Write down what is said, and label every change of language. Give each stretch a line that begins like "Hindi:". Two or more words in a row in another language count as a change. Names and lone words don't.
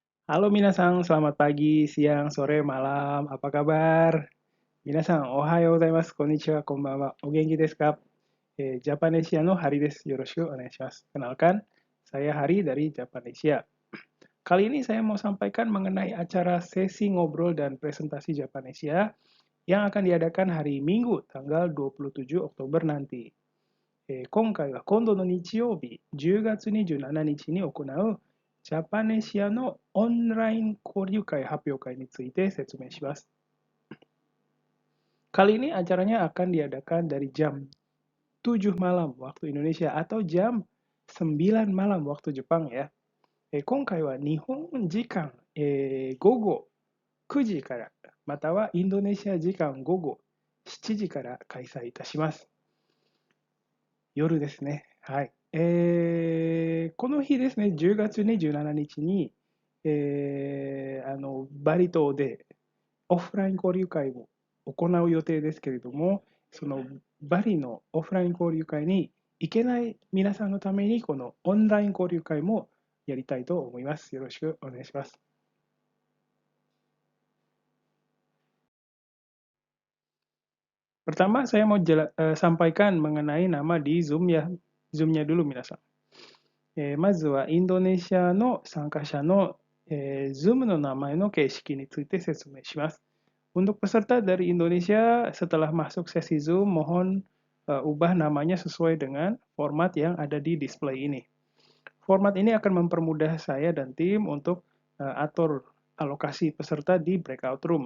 Indonesian: Halo minasan, selamat pagi, siang, sore, malam. Apa kabar?
Japanese: 皆さん、おはようございます、こんにちは、こんばんは。お元気ですか? ジャパネシアのハリです。よろしくお願いします.
Indonesian: Kenalkan, saya Hari dari Japanesia. Kali ini saya mau sampaikan mengenai acara sesi ngobrol dan presentasi Japanesia yang akan diadakan hari Minggu, tanggal 27 Oktober nanti.
Japanese: 今回は今度の日曜日、10月27日に行うジャパネシアのオンライン交流会発表会について説明します。
Indonesian: Kali ini acaranya akan diadakan dari jam 7 malam waktu Indonesia atau jam 9 malam waktu Jepang ya.
Japanese: 今回は日本時間、午後9時から、またはインドネシア時間午後7時から開催いたします。夜ですね。はい。この日ですね、10月27日に、バリ島でオフライン交流会を行う予定ですけれども、そのバリのオフライン交流会に行けない皆さんのために、このオンライン交流会もやりたいと思います。よろしくお願いします。
Indonesian: Pertama, saya mau sampaikan mengenai nama di Zoom ya. Zoom-nya dulu, minasan.
Japanese: まずはインドネシアの参加者の、Zoom の名前の形式について説明します。
Indonesian: Untuk peserta dari Indonesia, setelah masuk sesi Zoom, mohon ubah namanya sesuai dengan format yang ada di display ini. Format ini akan mempermudah saya dan tim untuk atur alokasi peserta di breakout room.